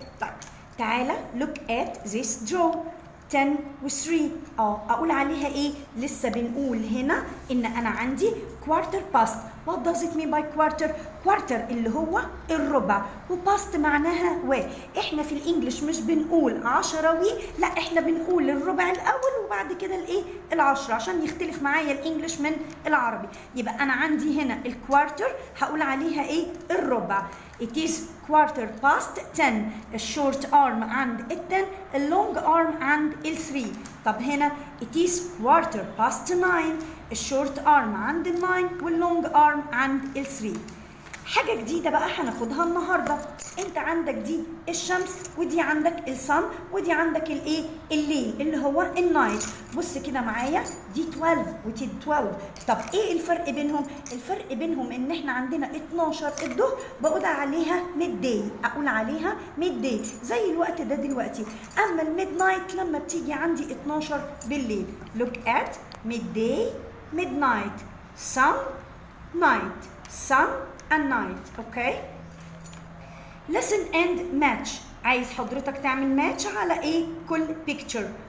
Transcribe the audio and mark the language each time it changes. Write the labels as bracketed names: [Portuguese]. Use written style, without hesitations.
[Arabic] طيب تعالى [English] look at this draw. [Arabic] 10 و 3 اقول عليها ايه؟ لسه بنقول هنا ان انا عندي [English] quarter past. What does it mean by quarter? [Arabic] quarter اللي هو الربع، وباست معناها احنا في الانجليش مش بنقول عشروي، لا احنا بنقول الربع الاول وبعد كده الايه العشرة، عشان يختلف معايا الانجليش من العربي. يبقى انا عندي هنا الكوارتر هقول عليها ايه الربع. [English] It is quarter past 10. [Arabic] الشورت arm عند ال 10، اللونج arm عند ال 3. طب هنا [English] it is quarter past 9. [Arabic] الشورت arm عند ال 9 واللونج arm عند ال 3. حاجة جديدة بقى هناخدها النهاردة. انت عندك دي الشمس، ودي عندك الصن، ودي عندك الايه الليل اللي هو النايت. بص كده معايا، دي 12 ودي 12. طب ايه الفرق بينهم؟ الفرق بينهم ان احنا عندنا 12 الظهر بقول عليها ميد داي، اقول عليها ميد داي زي الوقت ده دلوقتي. اما الميد نايت لما بتيجي عندي 12 بالليل. [English] look at midday midnight sun night sun and night. okay. listen and match. [Arabic] عايز حضرتك تعمل ماتش على ايه كل picture.